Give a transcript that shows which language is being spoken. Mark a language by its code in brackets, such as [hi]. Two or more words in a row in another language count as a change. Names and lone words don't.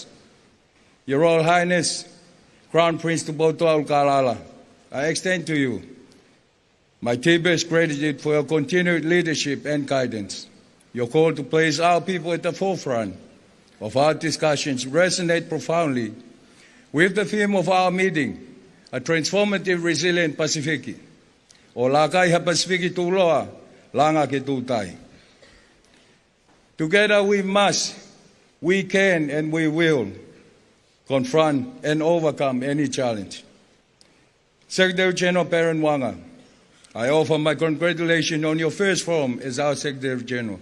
[en] Your Royal Highness, Crown Prince Tupouto'a Ulukalala, I extend to you my deepest gratitude for your continued leadership and guidance. Your call to place our people at the forefront of our discussions resonate profoundly with the theme of our meeting, a transformative, resilient Pasifiki. [to] O lakai ha Pasifiki tuloa, langa ke tutai. [en] Together we must, we can, and we will confront and overcome any challenge. Secretary General Perrin Wanga, I offer my congratulations on your first forum as our Secretary General.